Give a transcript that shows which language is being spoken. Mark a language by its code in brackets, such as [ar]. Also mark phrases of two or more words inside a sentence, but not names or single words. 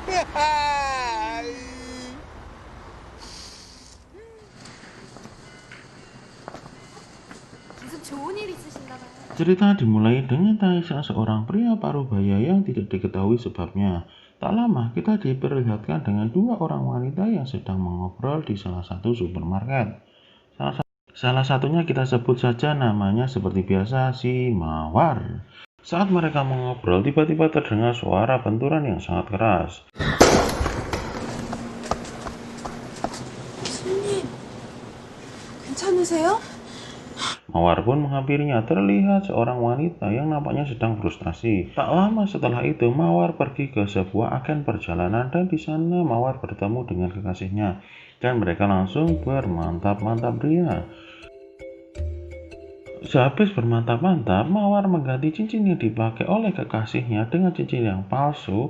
[ko] 무슨 좋은 일 있으신가 봐요. [id] Cerita dimulai dengan tangisan seorang pria parubaya yang tidak diketahui sebabnya. Tak lama kita diperlihatkan dengan dua orang wanita yang sedang mengobrol di salah satu supermarket. Salah satunya kita sebut saja namanya seperti biasa, si Mawar. Saat mereka mengobrol, tiba-tiba terdengar suara benturan yang sangat keras. [ko] 손님, 괜찮으세요? [id] Mawar pun menghampirinya. Terlihat seorang wanita yang nampaknya sedang frustasi. Tak lama setelah itu, Mawar pergi ke sebuah agen perjalanan dan di sana Mawar bertemu dengan kekasihnya dan mereka langsung bermantap-mantap ria. Sehabis bermantap-mantap, Mawar mengganti cincin yang dipakai oleh kekasihnya dengan cincin yang palsu.